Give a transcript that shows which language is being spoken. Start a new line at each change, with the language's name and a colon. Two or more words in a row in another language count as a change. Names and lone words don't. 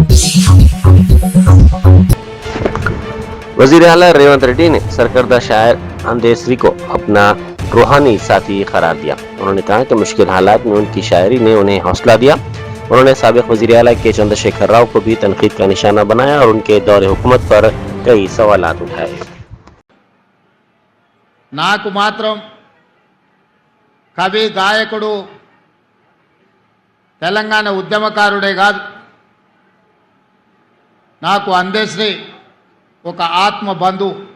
Urdu: وزیر اعلیٰ ریونت ریڈی نے سرکردہ شاعر اندیسری کو اپنا روحانی ساتھی قرار دیا۔ انہوں نے کہا کہ مشکل حالات میں ان کی شاعری نے انہیں حوصلہ دیا۔ انہوں نے سابق وزیر اعلیٰ کے چندر شیکھر راؤ کو بھی تنقید کا نشانہ بنایا اور ان کے دور حکومت پر کئی سوالات اٹھائے۔
Telugu: నాకు మాత్రం కవి గాయకుడు తెలంగాణ ఉద్యమకారుడే కాదు, నాకు అందేశ్రీ ఒక ఆత్మ బంధువు।